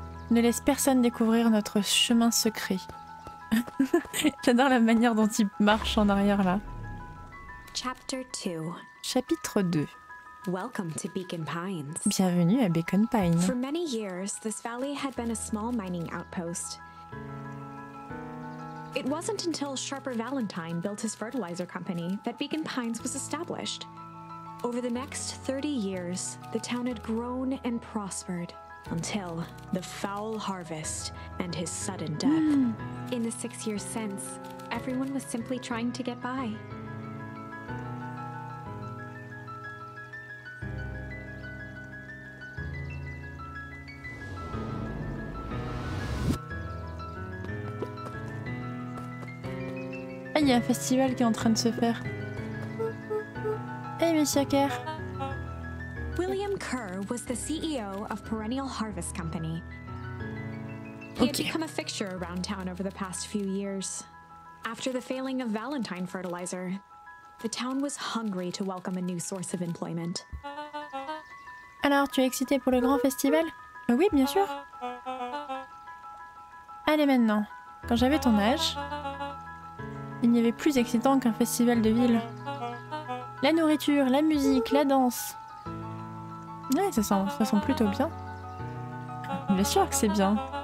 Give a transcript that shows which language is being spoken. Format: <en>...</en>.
<fr>Ne laisse personne découvrir notre chemin secret. J'adore la manière dont il marche en arrière là.</fr> <en>Chapter 2.</en> <fr>Chapitre 2.</fr> <en>Welcome to Beacon Pines.</en> <fr>Bienvenue à Beacon Pine.</fr> <en>For many years, this valley had been a small mining outpost. It wasn't until Sharper Valentine built his fertilizer company that Beacon Pines was established. Over the next 30 years, the town had grown and prospered until the foul harvest and his sudden death. In the 6 years since, everyone was simply trying to get by.</en> <fr>Ah, il y a un festival qui est en train de se faire. Hey, Monsieur Kerr.</fr> <en>William Kerr was the CEO of Perennial Harvest Company. He had become a fixture around town over the past few years. After the failing of Valentine fertilizer, the town was hungry to welcome a new source of employment.</en> <fr>Alors, tu es excité pour le grand festival? Oui, bien sûr. Allez maintenant, quand j'avais ton âge, il n'y avait plus excitant qu'un festival de ville. La nourriture, la musique, la danse. Ouais, ça sent plutôt bien. Bien sûr que c'est bien.</fr>